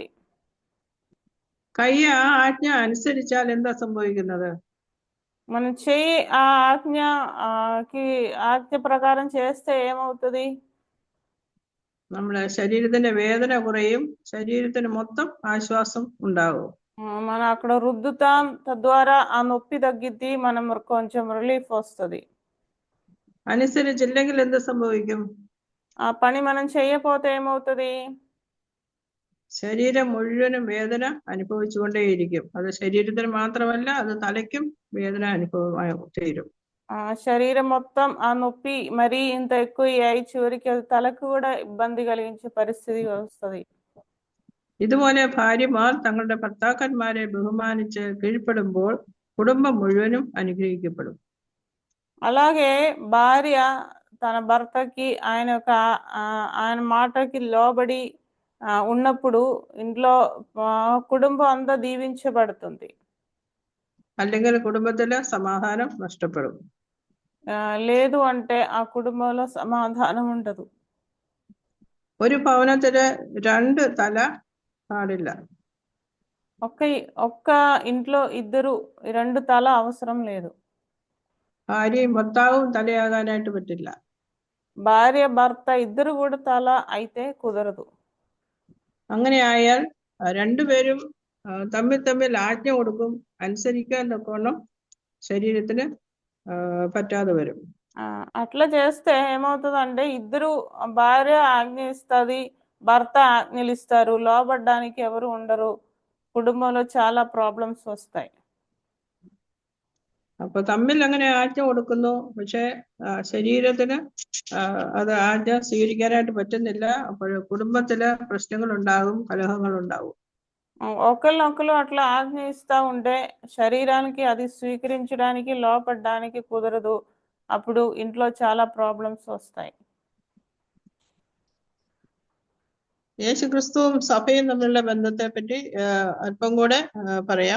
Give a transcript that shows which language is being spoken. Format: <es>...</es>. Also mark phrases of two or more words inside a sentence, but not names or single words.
<ml>കൈ ആ ആജ്ഞ അനുസരിച്ചാൽ എന്താ സംഭവിക്കുന്നത്?</ml> <te>మనం చెయ్యి ఆ ఆజ్ఞ ప్రకారం చేస్తే ఏమవుతుంది?</te> <ml>നമ്മുടെ ശരീരത്തിന്റെ വേദന കുറയും, ശരീരത്തിന് മൊത്തം ആശ്വാസം ഉണ്ടാകും.</ml> <te>మనం అక్కడ రుద్దుతాం, తద్వారా ఆ నొప్పి తగ్గిద్ది, మనం కొంచెం రిలీఫ్ వస్తుంది.</te> <ml>അനുസരിച്ചില്ലെങ്കിൽ എന്ത് സംഭവിക്കും?</ml> <te>ఆ పని మనం చేయకపోతే ఏమవుతుంది?</te> <ml>ശരീരം മുഴുവനും വേദന അനുഭവിച്ചുകൊണ്ടേയിരിക്കും. അത് ശരീരത്തിന് മാത്രമല്ല, അത് തലയ്ക്കും വേദന അനുഭവമായി തീരും.</ml> <te>శరీరం మొత్తం ఆ నొప్పి మరీ ఇంత ఎక్కువ అయి చివరికి అది తలకు కూడా ఇబ్బంది కలిగించే పరిస్థితి వస్తుంది.</te> <ml>ഇതുപോലെ ഭാര്യമാർ തങ്ങളുടെ ഭർത്താക്കന്മാരെ ബഹുമാനിച്ച് കീഴ്പ്പെടുമ്പോൾ കുടുംബം മുഴുവനും അനുഗ്രഹിക്കപ്പെടും.</ml> <te>అలాగే భార్య తన భర్తకి ఆయన మాటకి లోబడి ఉన్నప్పుడు ఇంట్లో కుటుంబం అంతా దీవించబడుతుంది.</te> <ml>അല്ലെങ്കിൽ കുടുംബത്തിലെ സമാധാനം നഷ്ടപ്പെടും.</ml> <te>లేదు అంటే ఆ కుటుంబంలో సమాధానం ఉండదు.</te> <ml>ഒരു ഭവനത്തില് രണ്ട് തല പാടില്ല.</ml> <te>ఒక్క ఇంట్లో రెండు తల అవసరం లేదు.</te> <ml>ഭാര്യയും ഭർത്താവും തലയാകാനായിട്ട് പറ്റില്ല.</ml> <te>భార్య భర్త ఇద్దరు కూడా తల అయితే కుదరదు.</te> <ml>അങ്ങനെ ആയാൽ രണ്ടുപേരും തമ്മിൽ ആജ്ഞ കൊടുക്കും, അനുസരിക്കാൻ തക്കവണ്ണം ശരീരത്തിന് പറ്റാതെ വരും.</ml> <te>అట్లా చేస్తే ఏమవుతుందంటే ఇద్దరు భార్య ఆజ్ఞ ఇస్తుంది, భర్త ఆజ్ఞలు ఇస్తారు, లోబడ్డానికి ఎవరు ఉండరు, కుటుంబంలో చాలా ప్రాబ్లమ్స్ వస్తాయి.</te> <ml>അപ്പൊ തമ്മിൽ അങ്ങനെ ആജ്ഞ കൊടുക്കുന്നു, പക്ഷെ ശരീരത്തിന് അത് ആജ്ഞ സ്വീകരിക്കാനായിട്ട് പറ്റുന്നില്ല. അപ്പോൾ കുടുംബത്തില് പ്രശ്നങ്ങൾ ഉണ്ടാകും, കലഹങ്ങൾ ഉണ്ടാകും.</ml> <te>ఒకళ్ళనొకళ్ళు అట్లా ఆజ్ఞ ఇస్తా ఉంటే శరీరానికి అది స్వీకరించడానికి లోపడడానికి కుదరదు. అప్పుడు ఇంట్లో చాలా ప్రాబ్లమ్స్ వస్తాయి.</te> <ml>യേശുക്രിസ്തുവും സഭയും തമ്മിലുള്ള ബന്ധത്തെ പറ്റി അല്പം കൂടെ പറയാം.</ml>